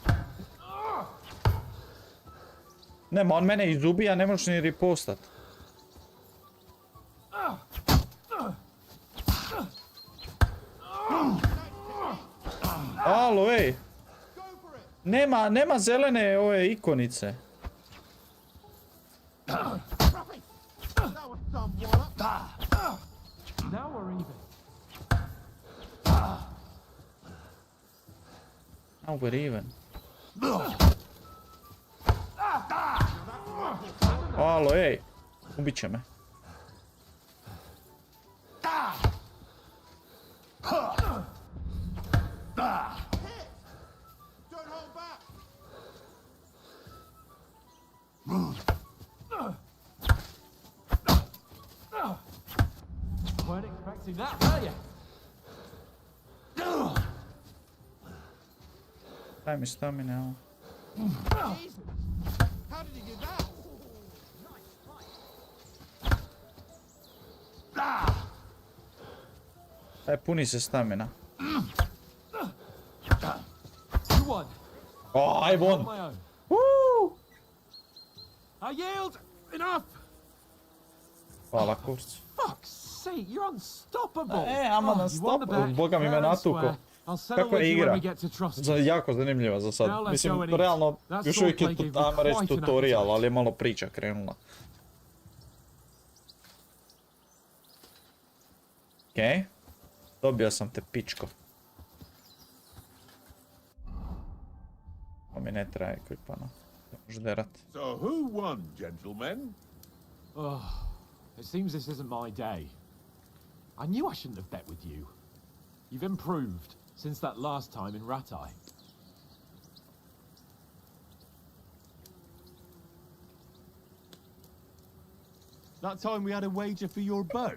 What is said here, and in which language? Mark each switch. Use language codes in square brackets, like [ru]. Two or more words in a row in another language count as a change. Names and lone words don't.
[hr] Nema, on mene izubija, ne možeš ni ripostat. Halo, ej. Nema zelene ove ikonice. [en] That was some wallop. Now we're even. Now we're even. [hr] Halo, ej. Ubit će me. [en] Don't hold back. Weren't expecting that, were you? [hr] Daj mi stamine, ovo. [en] Jesus. How did he do that? [hr] Daj, puni se stamina. [en] You won. O, I won. On my own. Woo! I yield. Enough. [hr] Hvala, kurc. [en] Fuck's sake, you're unstoppable. I'm unstoppable. [hr] Boga mi me natuko. Kako je igra? Jako zanimljiva za sad. Mislim, realno, još uvijek je, ajmo reći, tutorial, ali je malo priča krenula. Okej. Dobio sam te pičko. To mi ne traje equipano. Može derat. [en] So who won, gentlemen? Oh, it seems this isn't my day. I knew I shouldn't have bet with you. You've improved since that last time in Ratai. That time we had a wager for your bow.